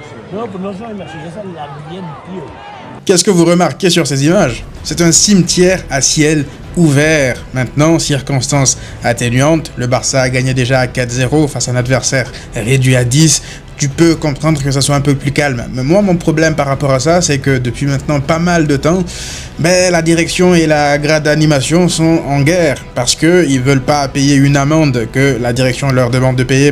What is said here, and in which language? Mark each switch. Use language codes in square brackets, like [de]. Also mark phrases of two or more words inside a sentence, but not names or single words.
[ca] No, però no és una animació, és l'ambient, tio. [fr] Qu'est-ce que vous remarquez sur ces images? C'est un cimetière à ciel ouvert. Maintenant, circonstance atténuante, le Barça a gagné déjà à 4-0 face à un adversaire réduit à 10. Tu peux comprendre que ça soit un peu plus calme. Mais moi, mon problème par rapport à ça, c'est que depuis maintenant pas mal de temps, la direction et la grade d'animation sont en guerre parce qu'ils veulent pas payer une amende que la direction leur demande de payer.